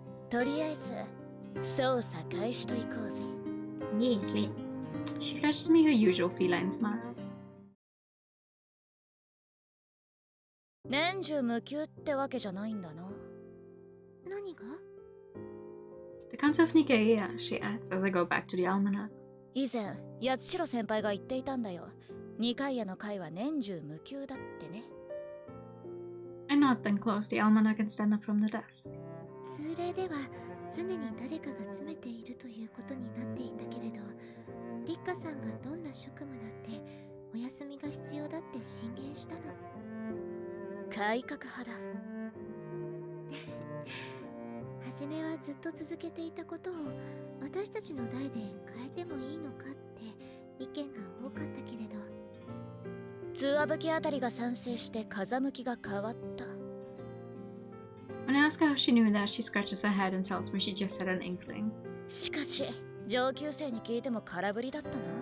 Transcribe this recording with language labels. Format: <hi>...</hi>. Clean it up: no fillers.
<ja>とりあえず捜査開始といこうぜ。</ja> <en>Yes, let's. She flashes me her usual feline smile.</en> <ja>年中無休ってわけじゃないんだな。何が？</ja> <en>The Council of Nicaea, she adds as I go back to the almanac.</en> <ja>以前、八代先輩が言っていたんだよ。二階屋の会は年中無休だってね。</ja> <en>I nod, then close the almanac and stand up from the desk.</en> <ja>通例では常に誰かが詰めているということになっていたけれど、リッカさんがどんな職務だってお休みが必要だって進言したの。改革派だ。初めはずっと続けていたことを私たちの代で変えてもいいのかって意見が多かったけれど、通話武器あたりが賛成して風向きが変わった。</ja> <en>When I ask her how she knew that, she scratches her head and tells me she just had an inkling.</en> <ja>しかし上級生に聞いても空振りだったな。</ja>